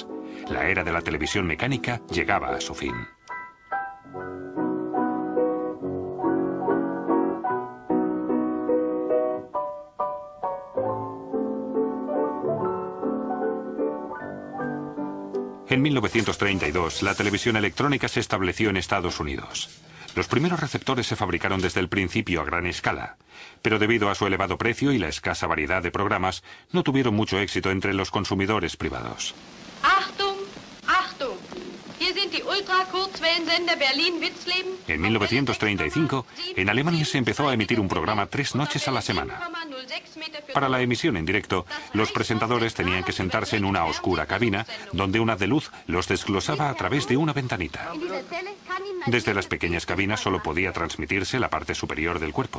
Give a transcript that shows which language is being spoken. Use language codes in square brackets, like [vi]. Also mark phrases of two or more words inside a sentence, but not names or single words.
[es] La era de la televisión mecánica llegaba a su fin. En 1932, la televisión electrónica se estableció en Estados Unidos. Los primeros receptores se fabricaron desde el principio a gran escala, pero debido a su elevado precio y la escasa variedad de programas, no tuvieron mucho éxito entre los consumidores privados. [de] Achtung, Achtung. Hier sind die Ultra-Kurzwellensender Berlin-Witzleben. [es] En 1935, en Alemania se empezó a emitir un programa 3 noches a la semana. Para la emisión en directo, los presentadores tenían que sentarse en una oscura cabina, donde un haz de luz los desglosaba a través de una ventanita. Desde las pequeñas cabinas solo podía transmitirse la parte superior del cuerpo.